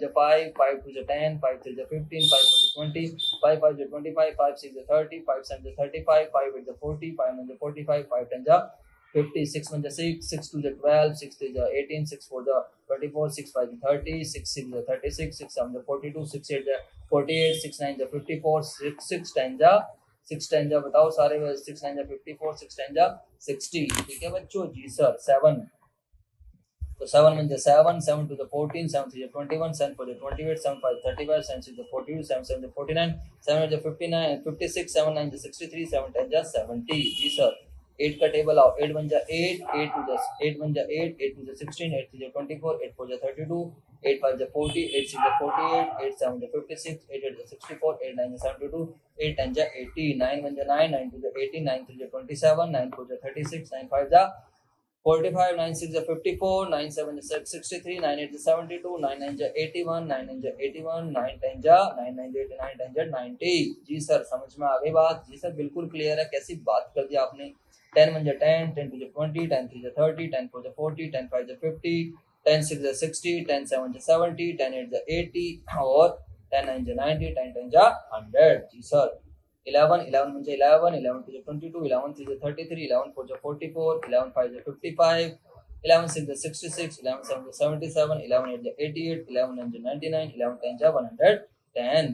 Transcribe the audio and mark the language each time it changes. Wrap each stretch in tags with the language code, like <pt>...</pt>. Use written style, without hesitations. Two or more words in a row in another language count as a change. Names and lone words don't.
<hi>जा 5, 5 2 जा 10, 5 3 जा 15, 5 4 जा 20, 5 5 जा 25, 5 6 जा 30, 5 7 जा 35, 5 8 जा 40, 5 9 जा 45, 5 10 जा 50, 6 1 जा 6, 6 2 जा 12, 6 3 जा 18, 6 4 जा 24, 6 5 जा 30, 6 6 जा 36, 6 7 जा 42, 6 8 जा 48, 6 9 जा 54, 6 10 जा 6 10 जा बताओ सारे, 6 9 जा 54, 6 10 जा 60। ठीक है बच्चों जी सर। 7, तो 7 1 जा 7, 7 2 जा 14, 7 3 जा 21, 7 4 जा 28, 7 5 35, 7 6 जा 42, 7 7 जा 49, 7 8 जा 59, 56, 7 9 जा 63, 7 10 जा 70। जी सर। 8 का टेबल आओ। 8 1 जा 8, 8 2 जा 8 1 जा 8, 8 2 जा 16, 8 3 जा 24, 8 4 जा 32, 8 5 जा 40, 8 6 जा 48, 8 7 जा 56, 8 8 जा 64, 8 9 जा 72, 8 10 जा 80, 9 1 जा 9, 9 2 जा 18, 9 3 जा 27, 9 4 जा 36, 9 5 जा 45, 9 6 जा 54, 9 7 जा 63, 9 8 जा 72, 9 9 जा 81, 9 9 जा 81, 9 10 जा 9 9 जा 89, 10 जा 90। जी सर, समझ में आ गई बात? जी सर बिल्कुल क्लियर है। कैसी बात कर दी आपने। 10 1 जा 10, 10 2 जा 20, 10 3 जा 30, 10 4 जा 40, 10 5 जा 50, 10 6 जा 60, 10 7 जा 70, 10 8 जा 80 और 10 9 जा 90, 10 10 जा 100। जी सर। 11 11 1 जा 11, 11 2 जा 22, 11 3 जा 33, 11 4 जा 44, 11 5 जा 55, 11 6 जा 66, 11 7 जा 77, 11 8 जा 88, 11 9 जा 99, 11 10 जा 110।</hi>